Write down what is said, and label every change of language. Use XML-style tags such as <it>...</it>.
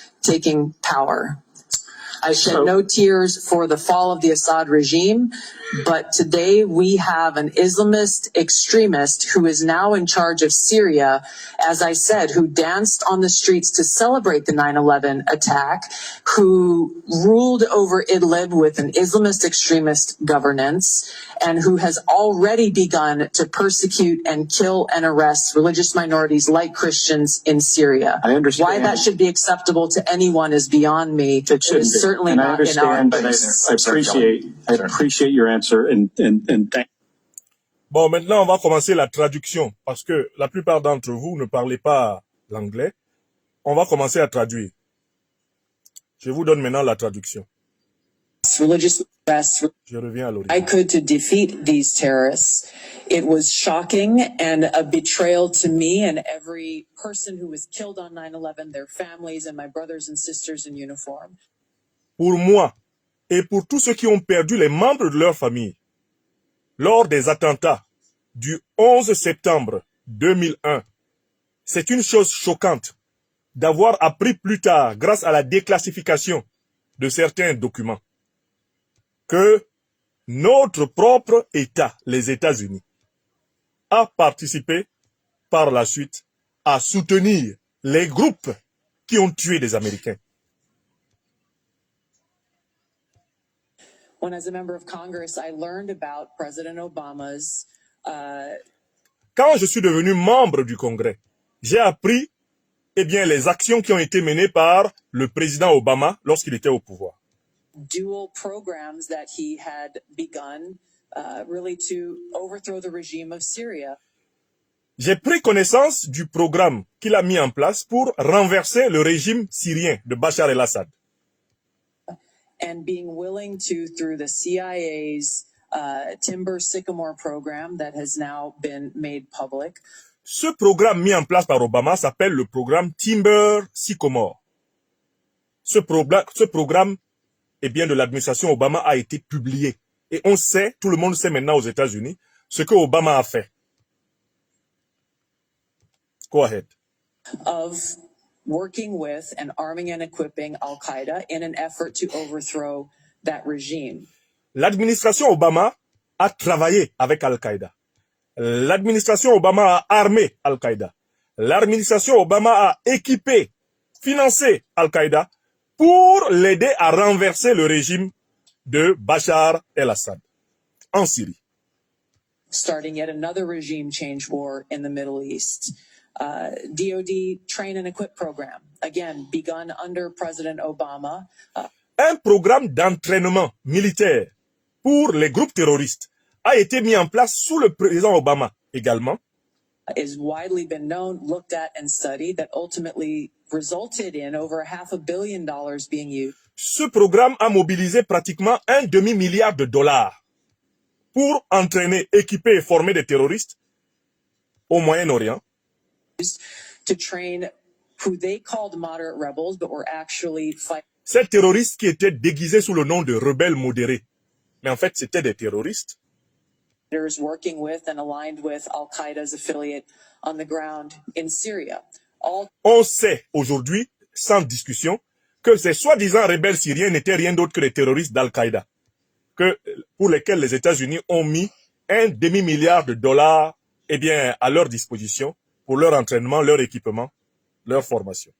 <en>taking power. I shed no tears for the fall of the Assad regime, but today we have an Islamist extremist who is now in charge of Syria, as I said, who danced on the streets to celebrate the 9/11 attack, who ruled over Idlib with an Islamist extremist governance, and who has already begun to persecute and kill and arrest religious minorities like Christians in Syria. I understand. Why that should be acceptable to anyone is beyond me. It shouldn't is be. certainly And I not in our understand, but place. I appreciate your answer and thank.</en> <fr>Bon, maintenant, on va commencer la traduction parce que la plupart d'entre vous ne parlez pas l'anglais. On va commencer à traduire. Je vous donne maintenant la traduction.</fr> <en>Religious arrests.</en> <fr>Je reviens à</fr> <en>I</en> <fr>l'origine.</fr> <en>could to defeat these terrorists. It was shocking and a betrayal to me and every person who was killed on 9/11, their families and my brothers and sisters in uniform.</en> <fr>Pour moi et pour tous ceux qui ont perdu les membres de leur famille lors des attentats du 11 septembre 2001, c'est une chose choquante d'avoir appris plus tard, grâce à la déclassification de certains documents, que notre propre État, les États-Unis, a participé par la suite à soutenir les groupes qui ont tué des Américains.</fr> <en>When as a member of Congress, I learned about President Obama's</en> <fr>Quand je suis devenu membre du Congrès, j'ai appris les actions qui ont été menées par le président Obama lorsqu'il était au pouvoir.</fr> <en>dual programs that he had begun really to overthrow the regime of Syria.</en> <fr>J'ai pris connaissance du programme qu'il a mis en place pour renverser le régime syrien de Bachar el-Assad.</fr> <en>And being willing to, through the CIA's Timber Sycamore program that has now been made public.</en> <fr>Ce programme mis en place par Obama s'appelle le programme Timber Sycamore. Ce programme de l'administration Obama a été publié. Et on sait, tout le monde sait maintenant aux États-Unis, ce que Obama a fait.</fr> <en>Go ahead. Of working with and arming and equipping Al-Qaeda in an effort to overthrow that regime.</en> <fr>L'administration Obama a travaillé avec Al-Qaïda. L'administration Obama a armé Al-Qaïda. L'administration Obama a équipé, financé Al-Qaïda pour l'aider à renverser le régime de Bachar el-Assad en Syrie.</fr> <en>Starting yet another regime change war in the Middle East. DoD Train and Equip program, again, begun under President Obama.</en> <fr>Un programme d'entraînement militaire pour les groupes terroristes a été mis en place sous le président Obama également.</fr> <en>Is widely been known, looked at and studied that ultimately resulted in over $500 million being used.</en> <fr>Ce programme a mobilisé pratiquement $1 demi-milliard pour entraîner, équiper et former des terroristes au Moyen-Orient.</fr> <en>To train who they called moderate rebels, but were actually fighting.</en> <fr>Ces terroristes qui étaient déguisés sous le nom de rebelles modérés, mais en fait c'était des terroristes.</fr> <en>Working with and aligned with Al-Qaeda's affiliate on the ground in Syria.</en> <fr>On sait aujourd'hui, sans discussion, que ces soi-disant rebelles syriens n'étaient rien d'autre que les terroristes d'Al-Qaïda, pour lesquels les États-Unis ont mis $1 demi-milliard à leur disposition pour leur entraînement, leur équipement, leur formation.</fr>